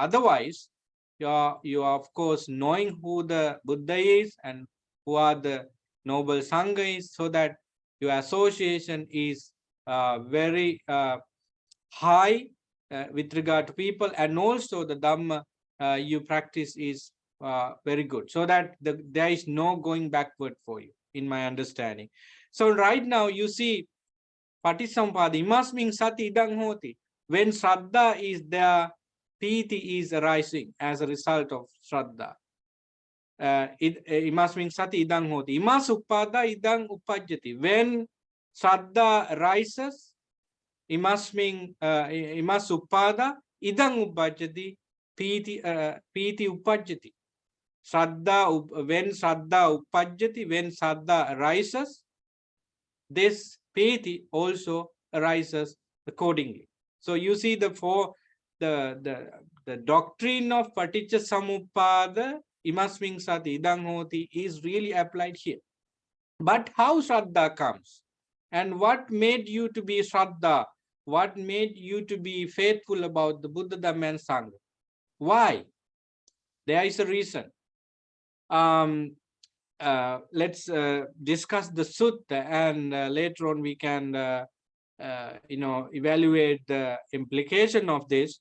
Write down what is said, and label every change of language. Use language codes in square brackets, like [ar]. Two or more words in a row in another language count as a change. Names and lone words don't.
[en] Otherwise, you are of course knowing who the Buddha is and who are the noble Sangha is, so that your association is very high with regard to people, and also the Dhamma you practice is very good, so that there is no going backward for you, in my understanding. So right now you see Patisampada, [pi] imasming sati idang hoti. [en] When Shraddha is there, Piti is arising as a result of Shraddha. [pi] Imasming sati idang hoti. Imas upada idang upajjati. [en] When Shraddha rises, [pi] imasming imas upada idang upajjati, Piti upajjati. [en] When [pi] Shraddha upajjati, [en] when Shraddha rises, this piti also arises accordingly. So you see the doctrine of [pi] paticca samuppada imasming sati idang hoti [en] is really applied here. But how Shraddha comes, and what made you to be Shraddha, what made you to be faithful about the Buddha, Dhamma and Sangha? Why? There is a reason. Let's discuss the sutta, and later on we can evaluate the implication of this.